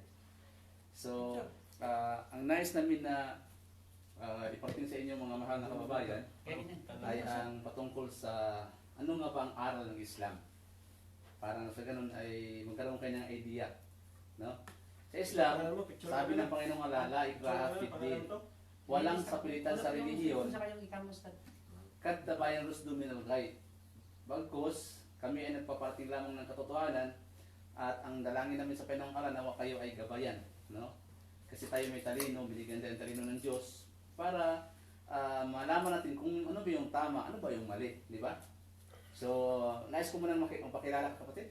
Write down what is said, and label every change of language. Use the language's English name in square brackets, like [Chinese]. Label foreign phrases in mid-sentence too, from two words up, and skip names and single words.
[Filipino] So, ang nais namin na ipating sa inyo mga mahal na kababayan ay ang patungkol sa ano nga ba ang aral ng Islam. Para sa ganun ay magkaroon kayo ng idea. No? Sa Islam, sabi ng Panginoong Allah, [Arabic] لا إكراه في الدين. [Filipino] Walang sapilitan sa relihiyon. [Arabic] قد تبين الرشد من الغيب. [Filipino] Bagkus, kami ay nagpaparting lamang ng katotohanan at ang dalangin namin sa Panginoong Allah na kayo ay gabayan, no? Kasi tayo may talino, binigyan tayo ng talino ng Diyos para malaman natin kung ano ba yung tama, ano ba yung mali, di ba? So, nais ko muna magpakilala kapatid.